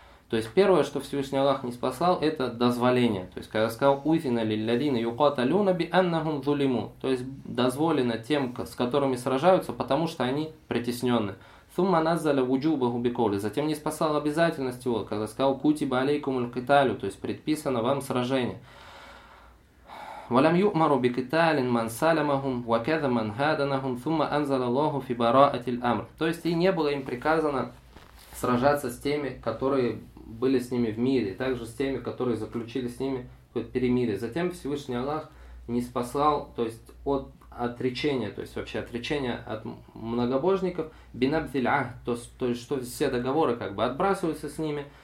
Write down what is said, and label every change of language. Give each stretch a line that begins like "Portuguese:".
Russian: То есть, первое, что Всевышний Аллах не спасал, это дозволение. То есть, когда сказал
Arabic: «Узина лилладина юкаталюна би аннахум зулиму».
Russian: То есть, дозволено тем, с которыми сражаются, потому что они притеснены.
Arabic: ثُمَّ نَزَّلَ وُجُوبَهُ بِكَوْلِهِ.
Russian: Затем не спасал обязательность его, когда сказал
Arabic: «Кутиба алейкуму ль-киталю».
Russian: То есть, предписано вам сражение.
Arabic: ولم يؤمر بقتال من سلمهم وكذا من هادنهم ثم أنزل الله في براءة الأمر.
Russian: То есть и не было им приказано сражаться с теми, которые были с ними в мире, и также с теми, которые заключили с ними какое-то перемирие. Затем Всевышний Аллах не спасал, то есть от отречения, то есть вообще отречения от многобожников, бинабзилях, то есть что все договоры как бы отбрасываются с ними.